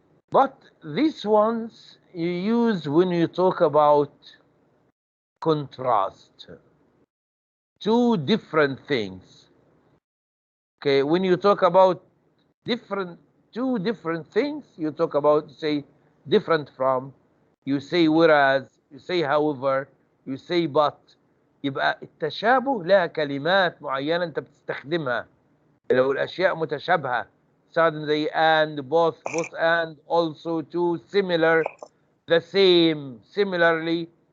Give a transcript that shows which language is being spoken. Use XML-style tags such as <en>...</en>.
<en>But these ones you use when you talk about contrast. Two different things. Okay, when you talk about two different things, you talk about, say, different from, you say whereas, you say however, you say but.</en> <ar>يبقى التشابه لها كلمات معينة انت بتستخدمها. لو الاشياء متشابهة تستخدم زي</ar> <en>and, both and, also, to, similar, the same, similarly.</en>